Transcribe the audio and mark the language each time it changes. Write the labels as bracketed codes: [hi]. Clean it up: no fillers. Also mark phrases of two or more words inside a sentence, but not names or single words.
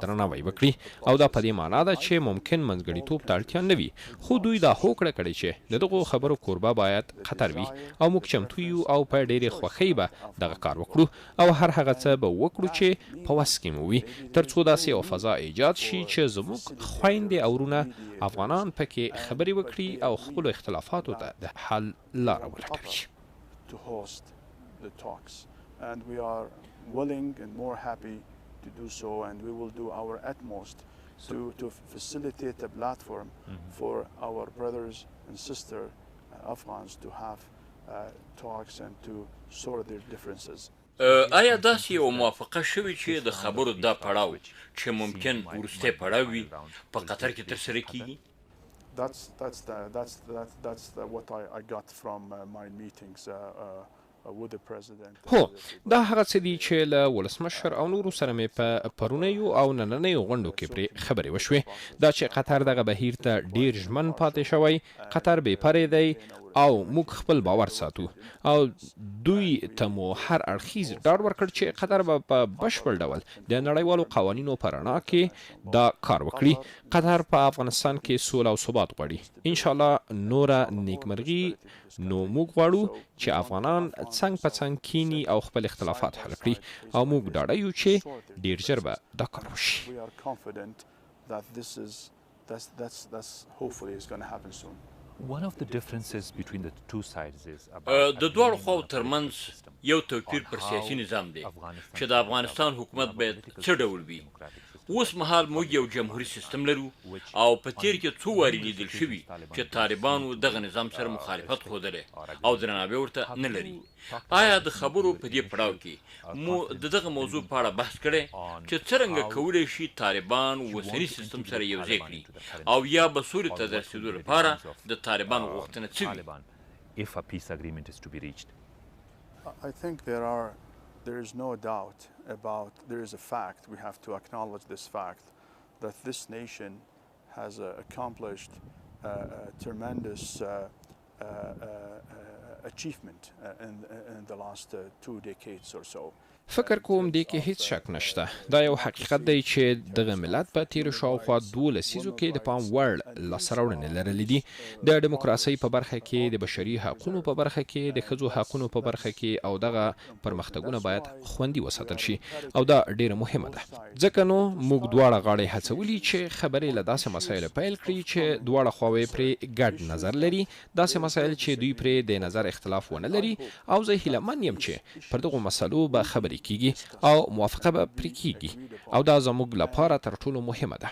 [ps] درناوی وکړي او دا په دې معنی ده چې ممکن منځګړیتوب ته اړتیا نه وي خو دوی دا هوکړه کړې چې د دغو خبرو کوربه باید قطر وي او موږ چمتو یو او په ډېرې خوښۍ به دغه کار وکړو او هر هغه څه به وکړو چې په وس کې مو وي ترڅو داسې یو فضا ایجاد شي چې زموږ خویندې او ورونه افغانان پکې خبرې وکړي او خپلو اختلافاتو ته د حل لاره ولټوي. [en] To host the talks, and we are willing and more happy to do so, and we will do our utmost to facilitate a platform for our brothers and sisters Afghans to have talks and to sort their differences. [ps] آیا داسې یو موافقه شوې چې د خبرو دا پړاو چې ممکن وروستی پړاو وي په قطر کې ترسره کیږي؟ [en] That's what I got from my meetings with the president. [ps] هو دا هغه څه دي چې له ولسمشر او نورو سره مې په پرونیو او نننیو غونډو کې پرې خبرې وشوې دا چې قطر دغه بهیر ته ډیر ژمن پاتې شوی قطر بې پرې دی او موږ خپل باور ساتو او دوی ته مو هر اړخیز ډاډ ورکړ چې قطر به په بشپړ ډول د نړیوالو قوانینو په رڼا کې دا کار وکړي قطر په افغانستان کې سوله او ثبات غواړي [ar] ان شاء الله [ps] نوره نیکمرغي نو موږ غواړو چې افغانان څنګ په څنګ کینی او خپل اختلافات حل کړي او موږ ډاډه یو چې ډیر ژر به دا کار وشي. [en] We are confident that that's hopefully is going to happen soon. One of the differences between the two sides is [ps] د دواړو خواو ترمنځ یو توپیر پر سیاسي نظام دی چې د افغانستان حکومت باید څه ډول وي. اوس مهال موږ یو جمهوري سیستم لرو او په تیر کې څو وارې لیدل شوي چې طالبانو دغه نظام سره مخالفت ښودلی او درناوی ورته نه لري. آیا د خبرو په دې پړاو کې مو د دغه موضوع په اړه بحث کړی چې څرنګه کولی شي طالبان اوسني سیستم سره یوځای کړي او یا به سولې ته د رسېدو لپاره د طالبانو غوښتنه څه وي؟ [en] if a peace agreement is to be reached? I think there is no doubt about, there is a fact, we have to acknowledge this fact, that this nation has accomplished a tremendous achievement in the last 2 decades or so. [ps] فکر کوم دې کې هیڅ شک نشته دا یو حقیقت دی چې دغه ملت په تیر شاوخوا 2 لسیزو کې د پام وړ لاسته راوړنې لرلې دي د دیموکراسۍ په برخه کې د بشري حقوقو په برخه کې د ښځو حقوقو په برخه کې او دغه پرمختګونه باید خوندي وساتل شي او دا ډیره مهمه ده ځکه نو موږ دواړه غاړې هڅولي چې خبرې له داسې مسایلو پیل کړي چې دواړه خواوې پرې ګډ نظر لري داسې مسایل چې دوی پرې د نظر اختلاف ونه لري او زه هیلهمن یم چې پر دغه مسلو به خبرې کیږي او موافقه به پرې کیږي او دا زموږ لپاره تر ټولو مهمه ده.